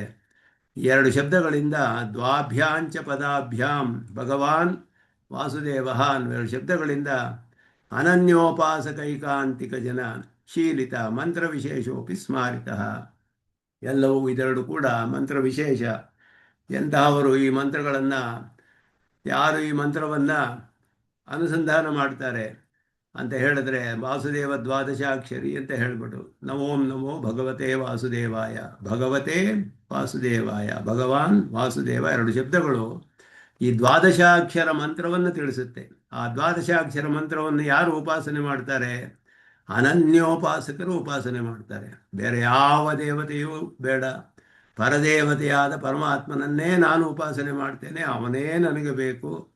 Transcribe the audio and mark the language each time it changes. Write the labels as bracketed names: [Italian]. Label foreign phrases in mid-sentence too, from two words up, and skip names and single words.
[Kannada] ಎರಡು ಶಬ್ದಗಳಿಂದ [Sanskrit] ದ್ವಾಭ್ಯಾಂಚ ಪದಾಭ್ಯಾಂ ಭಗವಾನ್ ವಾಸುದೇವ [Kannada] ಅನ್ನುವ ಎರಡು ಶಬ್ದಗಳಿಂದ [Sanskrit] ಅನನ್ಯೋಪಾಸಕೈಕಾಂತಿಕ ಜನ ಶೀಲಿತ ಮಂತ್ರ ವಿಶೇಷೋಪಿ ಸ್ಮಾರಿತ. [Kannada] ಎಲ್ಲವೂ ಇದೆರಡು ಕೂಡ ಮಂತ್ರ ವಿಶೇಷ. ಎಂತಹವರು ಈ ಮಂತ್ರಗಳನ್ನು, ಯಾರು ಈ ಮಂತ್ರವನ್ನು ಅನುಸಂಧಾನ ಮಾಡ್ತಾರೆ ಅಂತ ಹೇಳಿದ್ರೆ ವಾಸುದೇವ ದ್ವಾದಶಾಕ್ಷರಿ ಅಂತ ಹೇಳ್ಬಿಟ್ಟು [Sanskrit] ನಮೋಂ ನಮೋ ಭಗವತೆ ವಾಸುದೇವಾಯ, ಭಗವತೆ ವಾಸುದೇವಾಯ, [Kannada] ಭಗವಾನ್ ವಾಸುದೇವ ಎರಡು ಶಬ್ದಗಳು ಈ ದ್ವಾದಶಾಕ್ಷರ ಮಂತ್ರವನ್ನು ತಿಳಿಸುತ್ತೆ. ಆ ದ್ವಾದಶಾಕ್ಷರ ಮಂತ್ರವನ್ನು ಯಾರು ಉಪಾಸನೆ ಮಾಡ್ತಾರೆ? ಅನನ್ಯೋಪಾಸಕರು ಉಪಾಸನೆ ಮಾಡ್ತಾರೆ. ಬೇರೆ ಯಾವ ದೇವತೆಯೂ ಬೇಡ, ಪರದೇವತೆಯಾದ ಪರಮಾತ್ಮನನ್ನೇ ನಾನು ಉಪಾಸನೆ ಮಾಡ್ತೇನೆ, ಅವನೇ ನನಗೆ ಬೇಕು.